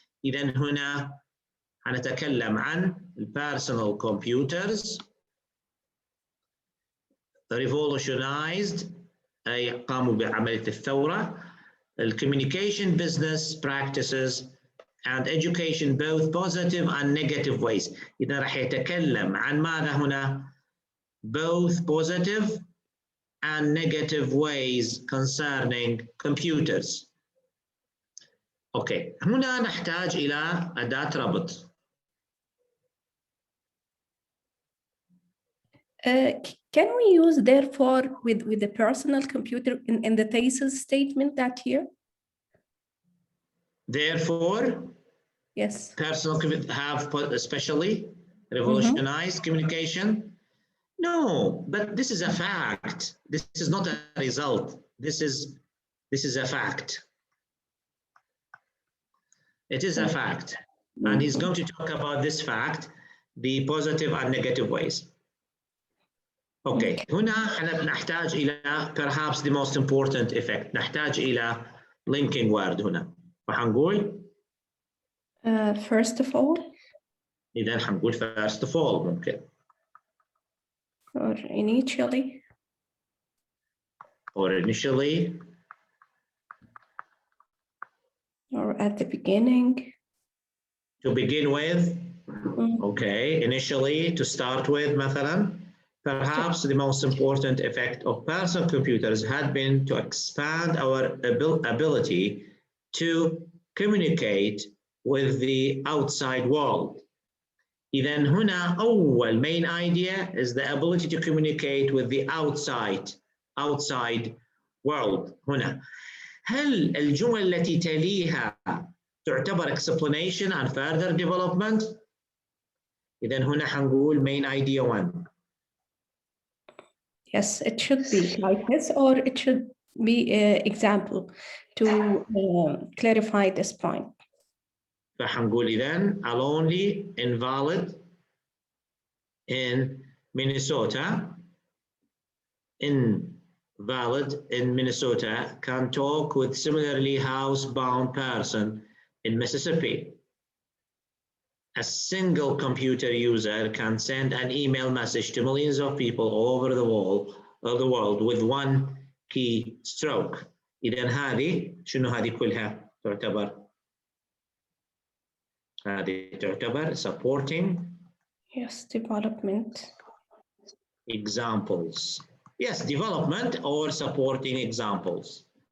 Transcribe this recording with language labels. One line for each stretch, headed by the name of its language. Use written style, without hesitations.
Arabic: إذن هنا هنتكلم عن
English: personal computers revolutionized
Arabic: أي قاموا بعملية الثورة,
English: communication, business practices, and education both positive and negative ways.
Arabic: إذا راح يتكلم عن ماذا هنا؟
English: Both positive and negative ways concerning computers.
Arabic: Okay, هنا نحتاج إلى أداة ربط.
English: Can we use therefore with the personal computer in the thesis statement that here? Therefore, yes, personal have especially revolutionized communication. No, but this is a fact. This is not a result. This is a fact. It is a fact. And he's going to talk about this fact, the positive and negative ways. Okay.
Arabic: هنا احنا بنحتاج إلى
English: perhaps the most important effect.
Arabic: نحتاج إلى linking word هنا. فحنقول
English: first of all.
Arabic: إذا حنقول
English: first of all
Arabic: ممكن.
English: Or initially. Or initially. Or at the beginning. To begin with. Okay. Initially, to start with
Arabic: مثلا.
English: Perhaps the most important effect of personal computers had been to expand our ability to communicate with the outside world.
Arabic: إذن هنا أول
English: main idea is the ability to communicate with the outside world.
Arabic: هنا هل الجمل التي تليها تعتبر
English: explanation and further development؟
Arabic: إذن هنا حنقول
English: main idea 1. Yes, it should be like this, or it should be an example to clarify this point.
Arabic: فحنقول إذن
English: are only invalid in Minnesota. Invalid in Minnesota can talk with similarly housebound person in Mississippi. A single computer user can send an email message to millions of people all over the world with one key stroke.
Arabic: إذن هذه شنو هذه كلها تعتبر؟ هذه تعتبر supporting.
English: Yes, development. Examples. Yes, development or supporting examples.